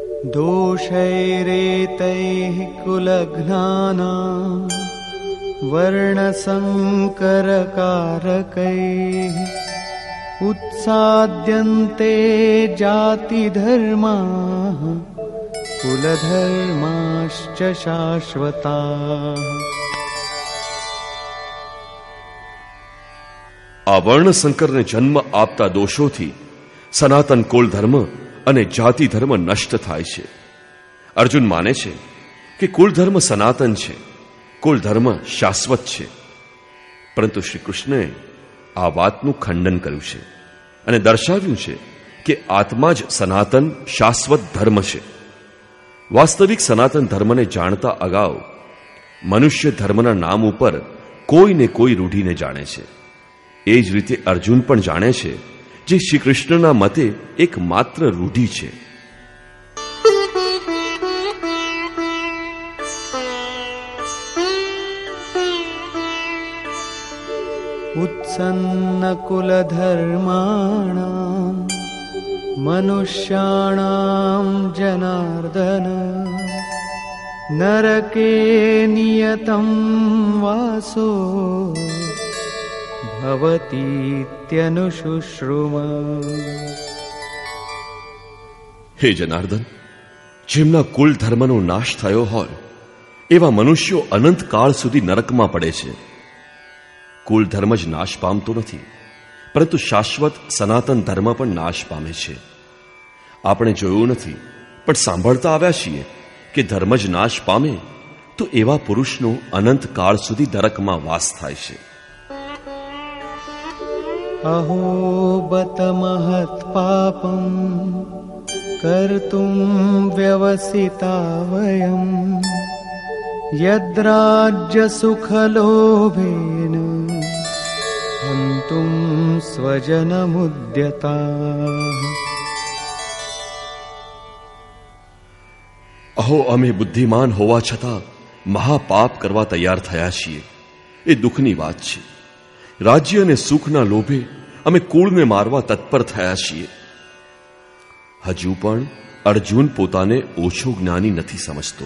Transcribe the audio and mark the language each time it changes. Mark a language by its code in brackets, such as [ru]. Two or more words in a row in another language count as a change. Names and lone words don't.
[sa] दोषैरेतैः कुलघ्नानां वर्णसङ्करकारकैः उत्साद्यन्ते जातिधर्माः कुलधर्माश्च शाश्वताः। [gu] આ વર્ણ સંકરને જન્મ આપતા દોષોથી સનાતન કુળ ધર્મ અને જાતિ ધર્મ નષ્ટ થાય છે. અર્જુન માને છે કે કુલ ધર્મ સનાતન છે, કુલ ધર્મ શાશ્વત છે, પરંતુ શ્રી કૃષ્ણએ આ વાતનું ખંડન કર્યું છે અને દર્શાવ્યું છે કે આત્મા જ સનાતન શાશ્વત ધર્મ છે. વાસ્તવિક સનાતન ધર્મને જાણતા અગાઉ મનુષ્ય ધર્મના નામ ઉપર કોઈને કોઈ રૂઢીને જાણે છે. એ જ રીતે અર્જુન પણ જાણે છે જે શ્રી કૃષ્ણના મતે એક માત્ર રૂઢિ છે. [sa] उत्सन्नकुलधर्माणां मनुष्याणां जनार्दन नरके नियतं वासो भवतीत्यनुशुश्रुम. [gu] હે જનાર્દન, જેમના કુલ ધર્મનો નાશ થયો હોય એવા મનુષ્યો અનંત કાળ સુધી નરકમાં પડે છે. કુલ ધર્મ જ નાશ પામતો નથી, પરંતુ શાશ્વત સનાતન ધર્મ પણ નાશ પામે છે. આપણે જોયું નથી પણ સાંભળતા આવ્યા છીએ કે ધર્મ જ નાશ પામે તો એવા પુરુષનો અનંત કાળ સુધી નરકમાં વાસ થાય છે. [sa] अहो बत महत् पापं कर्तुं व्यवसिता वयं यद्राज्य सुखलोभेन हन्तुं स्वजनमुद्यताः. [gu] અહો, અમે બુદ્ધિમાન હોવા છતાં મહાપાપ કરવા તૈયાર થયા છીએ. એ દુઃખની વાત છે. રાજ્ય અને સુખના લોભે અમે કુળને મારવા તત્પર થયા છીએ. હજુ પણ અર્જુન પોતાને ઓછો જ્ઞાની નથી સમજતો.